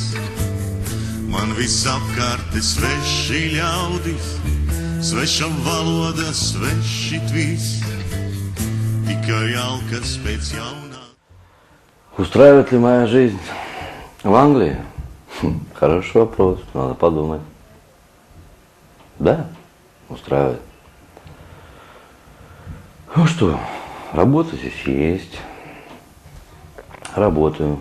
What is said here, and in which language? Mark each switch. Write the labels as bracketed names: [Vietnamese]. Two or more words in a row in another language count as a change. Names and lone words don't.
[Latvian] Man visapkārt sveši ļaudis, sveša valoda, sveši tvīs, tikai alkas pēc jaunā. [Russian] Устраивает ли моя жизнь в Англии? Хороший вопрос, надо подумать. Да, устраивает. Ну что, работа здесь есть. Работаю.